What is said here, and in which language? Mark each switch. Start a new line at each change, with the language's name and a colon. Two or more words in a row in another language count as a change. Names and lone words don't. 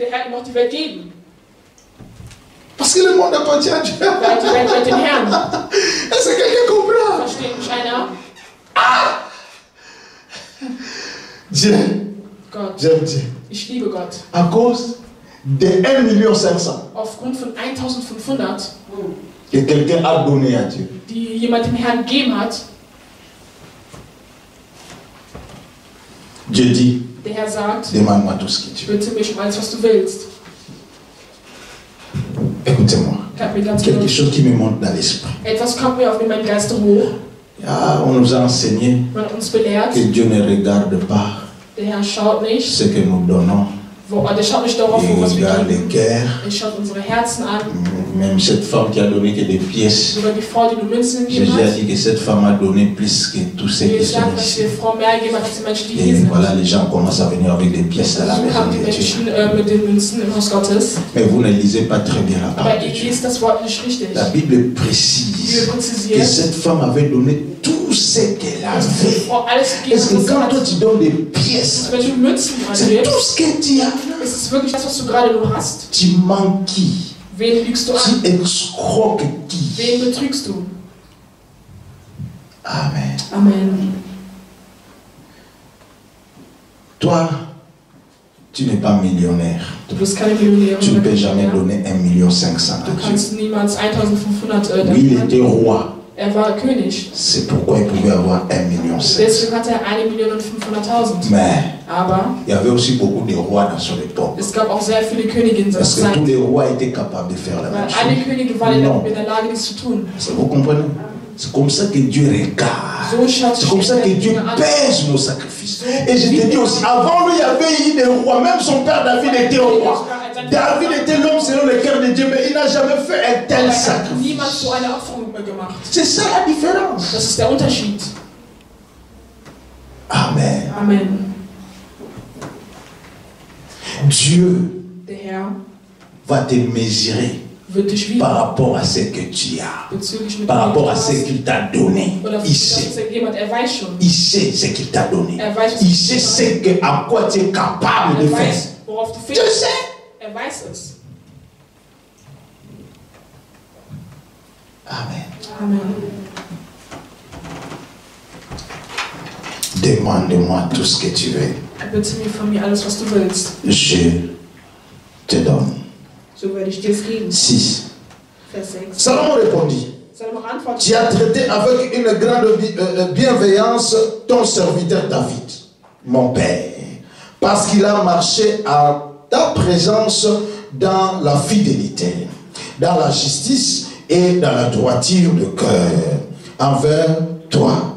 French: Parce que le monde appartient à Dieu. Est-ce que quelqu'un comprend? Ah! Dieu. J'aime Dieu. À cause de 1,5 million.
German: Aufgrund von 1.500.
French: Que quelqu'un a donné à Dieu.
German: Die jemand dem Herrn gegeben hat.
French: Dieu dit,
German: der Herr sagt,
French: demande-moi tout ce que tu veux.
German: Bitte mich um alles, was du willst.
French: Écoutez-moi. Quelque chose qui me monte dans l'esprit. Etwas kommt mir auf meinen Geist hoch. Ah, on nous a enseigné que Dieu ne regarde pas
German: der Herr schaut nicht,
French: ce que nous donnons.
German: Der schaut nicht darauf, was wir geben. Er schaut unsere Herzen an.
French: Même cette femme qui a donné que des pièces.
German: Sogar die Frau, die nur Münzen gegeben
French: Jésus a
German: hat.
French: dit que cette femme a donné plus que tous ceux qui sont ici. Et voilà, les gens commencent à venir avec des pièces à la maison de Dieu. Mais vous ne lisez pas très bien la parole de Dieu. La Bible précise que cette femme avait donné tout ce qu'elle avait. Est-ce que quand toi tu donnes des pièces, c'est tout ce que tu as? Tu manques qui?
German: Wen lügst du an?
French: Tu escroques qui?
German: Wen betrügst du?
French: Amen.
German: Amen.
French: Toi, tu n'es pas millionnaire.
German: Du bist keine Millionärin.
French: Tu ne peux jamais donner 1,5 million à
German: Du kannst niemals 1.500
French: Oui, il était roi.
German: Er war König.
French: C'est pourquoi il pouvait avoir 1,5 million.
German: Deswegen hatte er 1.500.000.
French: Mais
German: aber
French: il y avait aussi beaucoup de rois dans son époque.
German: Es gab auch sehr viele Königinnen in seiner
French: Parce que tous les rois étaient capables de faire la même chose.
German: Alle Könige waren in der Lage, dies zu tun.
French: Vous comprenez? C'est comme ça que Dieu regarde. C'est comme ça que Dieu pèse nos sacrifices. Et je te dis aussi, avant lui, il y avait eu des rois. Même son père David était roi. David était l'homme selon le cœur de Dieu, mais il n'a jamais fait un tel sacrifice. C'est ça la différence.
German: Das ist der Unterschied.
French: Amen.
German: Amen.
French: Dieu
German: der Herr
French: va te mesurer par rapport à ce que tu as, par rapport à ce qu'il t'a donné. Il sait. Il sait ce qu'il t'a donné. Il sait à quoi tu es capable de faire. Tu sais.
German: Er weiß es.
French: Amen.
German: Amen.
French: Demande-moi tout ce que tu veux.
German: Bitte mir von mir alles, was du willst.
French: Je te donne.
German: So werde ich dir es geben.
French: 6. Vers 6. Salomon répondit. Tu as traité avec une grande bienveillance ton serviteur David, mon père, parce qu'il a marché à ta présence dans la fidélité, dans la justice et dans la droiture de cœur envers toi.